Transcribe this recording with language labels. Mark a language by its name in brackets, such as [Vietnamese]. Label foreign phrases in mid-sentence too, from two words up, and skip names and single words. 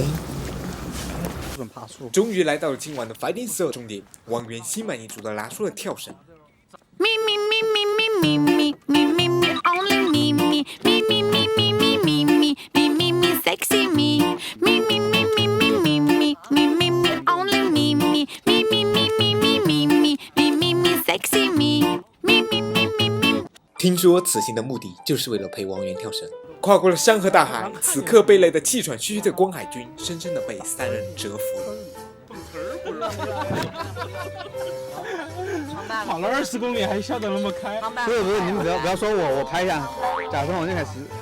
[Chinese] 日本爬树。终于来到了今晚的 Fighting Soul 终点。王源心满意足地拿出了跳绳。 [English] Me, me, me, me, me, me, me, me, me, only me, me, me, me, me, me, me, me, me, me, me, me, sexy me, me, me, me, me, me, me, me, me, me, me, only me, me, me, me, me, me, me, me, me, me, me, me, sexy me, me, me, me, me, me。 [Chinese] 听说此行的目的就是为了陪王源跳绳。跨过了山河大海，此刻被累得气喘吁吁的光海军，深深地被三人折服了。跑了20公里还笑得那么开。不是，你们不要说我拍一下，假装我就开始。